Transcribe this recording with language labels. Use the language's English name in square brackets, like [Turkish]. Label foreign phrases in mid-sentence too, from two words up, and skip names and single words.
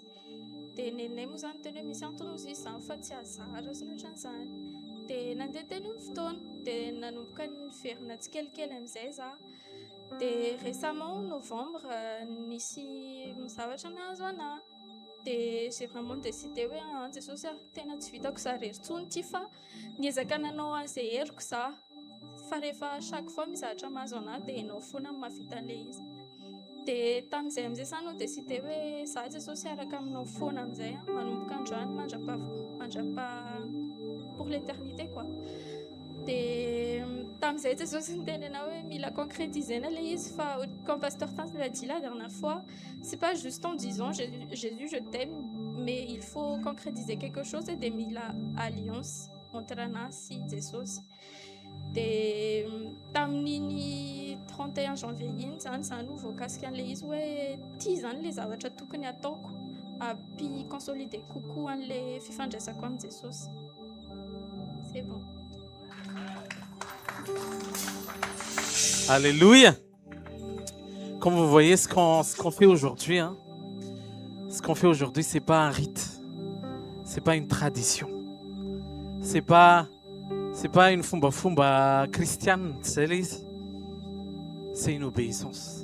[Malagasy] Dia neninay moa zany teny hoe misy antony hozy izy zany fa tsy azara sy ny ohatran'izany. Dia nandeha teny ny fotoana dia nanomboka niverina tsikelikely amin'izay za. Dia récemment novembre nisy zavatra nahazo anahy. Dia [French] j'ai vraiment décidé [Malagasy] hoe Jesosy tena tsy vitako zarery intsony ity fa niezaka nanao an'izay heriko za. Fa rehefa chaque fois misy zavatra mahazo anahy dia ianao foana mahavita an'ilay izy. Dia tamin'izay amin'izay zany no décidé hoe za Jesosy araka aminao foana amin'izay manomboka androany mandrapa [French] pour l'éternité quoi. [Malagasy] Dia tamin'izay Jesosy niteny anao hoe mila [French] concrétiser le [Malagasy] izy fa [French] comme pasteur Tans l'a dit la dernière fois, c'est pas juste en disant Jésus je t'aime, mais il faut concrétiser quelque chose et de [Malagasy] mila alliance entre anahy [French] et Jesosy. [Malagasy] Dia tamin'iny 31 janvier iny zany za no voakasika an'ilay izy hoe ity zany le zavatra tokony ataoko consolider kokoa an'ilay fifandraisako amin'ny Jesosy. [French] C'est bon. Alléluia. Comme vous voyez, ce qu'on fait aujourd'hui, ce qu'on fait aujourd'hui, c'est pas un rite, c'est pas une tradition, c'est pas une fumba chrétienne, c'est une obéissance.